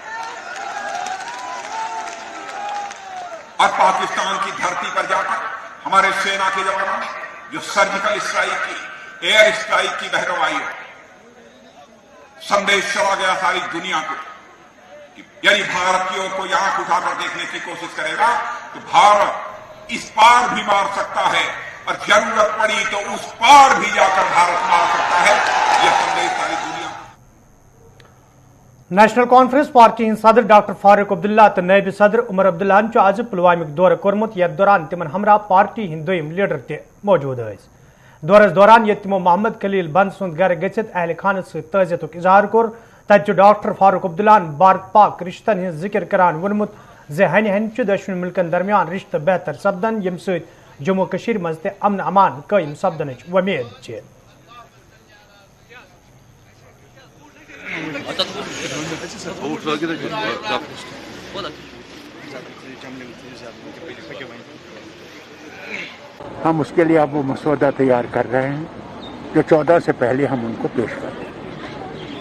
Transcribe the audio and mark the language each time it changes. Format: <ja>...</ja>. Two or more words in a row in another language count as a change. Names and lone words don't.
<hi>और पाकिस्तान की धरती पर जाकर हमारे सेना के जवानों ने जो</hi> <en>surgical strike</en> <hi>की,</hi> <en>air strike</en> <hi>की बहरवाई हो, संदेश चला गया सारी दुनिया को कि यदि भारत की ओर कोई आंख उठाकर देखने की कोशिश करेगा तो भारत इस पार भी मार सकता है, और जरूरत पड़ी तो उस पार भी जाकर भारत मार सकता है। यह संदेश सारी दुनिया को।</hi> <ks>नेशनल कॉन्फ्रेंस पार्टी हंद सदर डॉक्टर फारूक अब्दुल्ला तो नायब सदर उमर अब्दुल्ला आज पुलवामिक दौर कोर्मुत, यथ दौरान तिमन हमरा पार्टी हंद दोयम लीडर ते मौजूद स। दौरस दौरान ये तिमो मोहम्मद खलील बंद सुंद घर गच्छित अहल खानस सहित ताज़ियतुक इजहार कोर, तत डॉक्टर फारूक अब्दुल्ला भारत पाक रिश्तन हंज जिक्र करान वोनमुत जे हन हन दशवन मुल्कन दरमियान रिश्त बेहतर सपदन, यम सहित जम्मू कश्मीर मज ते अमन अमान कायम सपदन उम्मीद छ।</ks> <hi>हम उसके लिए अब वो मसौदा तैयार कर रहे हैं जो 14 से पहले हम उनको पेश करें।</hi>